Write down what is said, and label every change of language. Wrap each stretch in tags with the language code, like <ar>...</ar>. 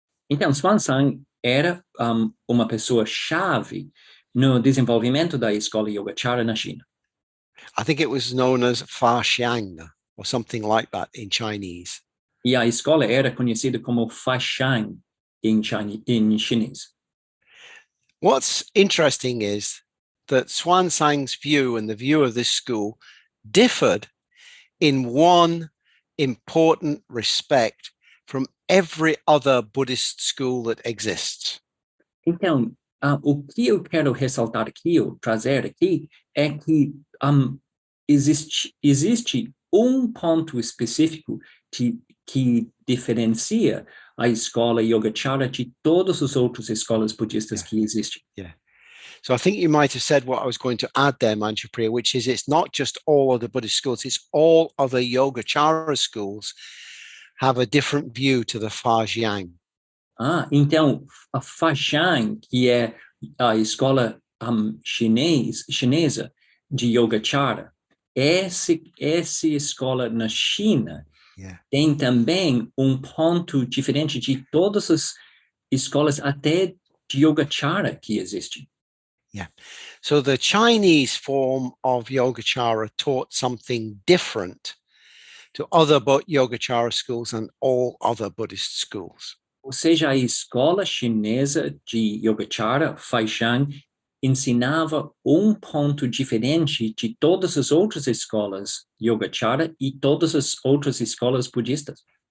<pt>Então, Xuanzang era uma pessoa-chave no desenvolvimento da escola Yogacara na China.</pt> <en>I think it was known as Fa Xiang or something like that in Chinese.</en> <pt>E a escola era conhecida como Faishan em chinês.</pt> <en>What's interesting is that Xuanzang's view and the view of this school differed in one important respect from every other Buddhist school that exists.</en> <pt>Então, o que eu quero ressaltar aqui, ou trazer aqui, é que existe um ponto específico que diferencia a escola Yogacara de todas as outras escolas budistas que existem.</pt> <en>Yeah. So I think you might have said what I was going to add there, Manjupriya, which is it's not just all other Buddhist schools, it's all other Yogacara schools have a different view to the Fajiang.</en> <pt>Então, a Faishan, que é a escola chinesa de Yogacara, essa escola na China tem também um ponto diferente de todas as escolas até de Yogacara que existem.</pt> <en>Yeah. So the Chinese form of Yogacara taught something different to other Yogacara schools and all other Buddhist schools.</en> <pt>Ou seja, a escola chinesa de Yogacara, Faishan, ensinava um ponto diferente de todas as outras escolas Yogacara e todas as outras escolas budistas.</pt>